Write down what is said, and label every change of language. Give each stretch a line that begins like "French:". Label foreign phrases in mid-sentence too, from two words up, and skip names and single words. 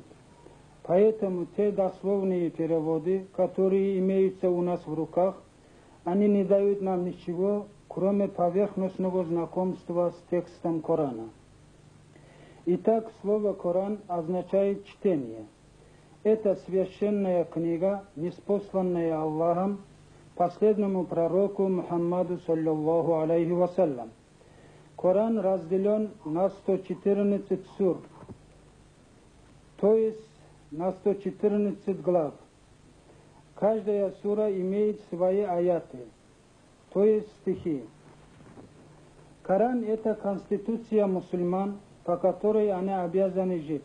Russian: Поэтому те дословные переводы, которые имеются у нас в руках, они не дают нам ничего, кроме поверхностного знакомства с текстом Корана. Итак, слово «Коран» означает «чтение». Это священная книга, ниспосланная Аллахом последнему пророку Мухаммаду
Arabic: صلى الله عليه وسلم.
Russian: Коран разделен на 114 сур, то есть на 114 глав. Каждая сура имеет свои аяты, то есть стихи. Коран – это конституция мусульман, по которой они обязаны жить.